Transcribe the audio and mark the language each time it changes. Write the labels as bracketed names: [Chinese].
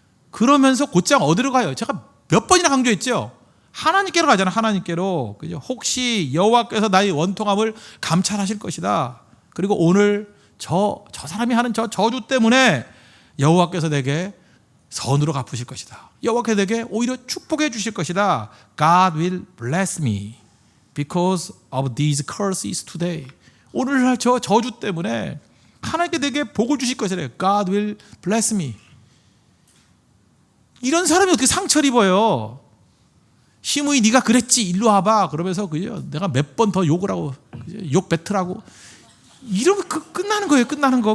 [Korean] 그러면서 곧장 어디로 가요? 제가 몇 번이나 강조했죠. 하나님께로 가잖아요. 하나님께로. 그죠? 혹시 여호와께서 나의 원통함을 감찰하실 것이다. 그리고 오늘 저 사람이 하는 저 저주 때문에 여호와께서 내게 선으로 갚으실 것이다. 여호와께서 내게 오히려 축복해 주실 것이다. [English] God will bless me because of these curses today. [Korean] 오늘날 저 저주 때문에 하나님께 내게 복을 주실 것이래요. [English] God will bless me. [Korean] 이런 사람이 어떻게 상처를 입어요? 시므이 네가 그랬지 일로 와봐. 그러면서 그죠? 내가 몇 번 더 욕을 하고 욕 뱉으라고. 이러면 끝나는 거예요. 끝나는 거.